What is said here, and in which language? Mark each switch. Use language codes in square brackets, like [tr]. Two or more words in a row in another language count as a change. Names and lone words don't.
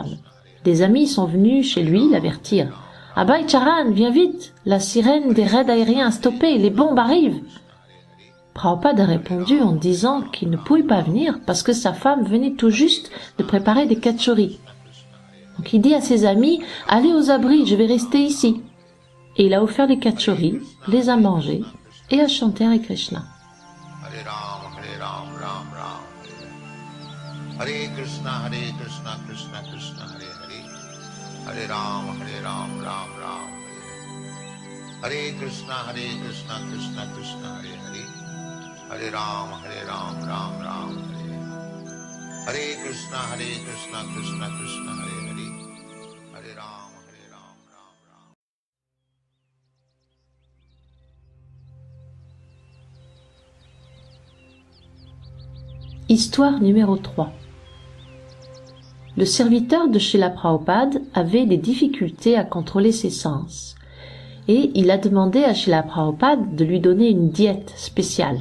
[fr] Des amis sont venus chez lui l'avertir. « Abhay Charan, viens vite, la sirène des raids aériens a stoppé, les bombes arrivent !» Prabhupada a répondu en disant qu'il ne pouvait pas venir parce que sa femme venait tout juste de préparer des kachoris. Donc il dit à ses amis, allez aux abris, je vais rester ici. Et il a offert les kachoris, les a mangés et a chanté Hare Krishna. [sa] Hare Ram, Ram Ram. Hare Krishna, Krishna Krishna, Hare Hare. Hare Ram, Ram Ram. Hare Krishna, Krishna Krishna, Hare Hare. Hare Ram, Ram Ram. Hare Krishna, Krishna Krishna, Hare Hare. Hare Ram, Ram Ram. [fr] Histoire numéro 3. Le serviteur de Srila Prabhupada avait des difficultés à contrôler ses sens et il a demandé à Srila Prabhupada de lui donner une diète spéciale.